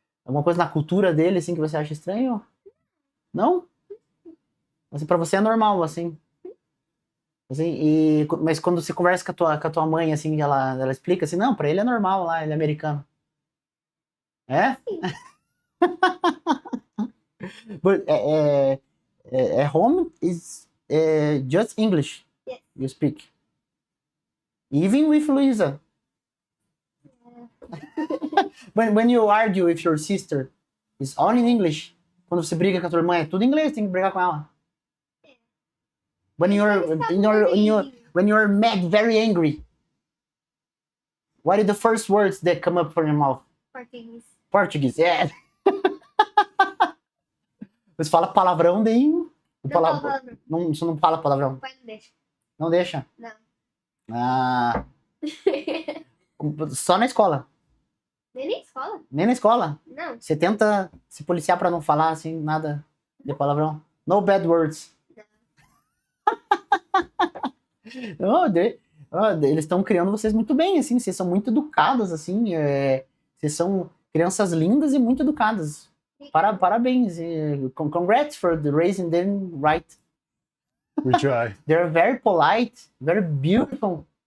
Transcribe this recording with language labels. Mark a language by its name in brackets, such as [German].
[Portuguese] Alguma coisa na cultura dele, assim, que você acha estranho? Não? Assim, pra você é normal, assim. Assim, mas quando você conversa com a tua mãe, assim, ela explica assim, não, pra ele é normal lá, ele é americano. É? [English] But at home is just English Yes. you speak. Even with Luisa. When you argue with your sister, it's all in English. [Portuguese] Quando você briga com a tua irmã, é tudo em inglês, tem que brigar com ela. [English] When you're mad, very angry, what are the first words that come up from your mouth? [Portuguese] Português. Português, [English] yeah. [Portuguese] Você fala palavrão, daí... Fala palavrão. Não, você não fala palavrão. Pai não deixa. Não deixa? Não. Ah, só na escola. Nem na escola? Nem na escola. Não. Você tenta se policiar pra não falar, assim, nada de palavrão. [English] No bad words. [Portuguese] Eles estão criando vocês muito bem, assim. Vocês são muito educadas, assim. Vocês são crianças lindas e muito educadas. Parabéns. [English] Congrats for raising them right. We try. They're very polite, very beautiful.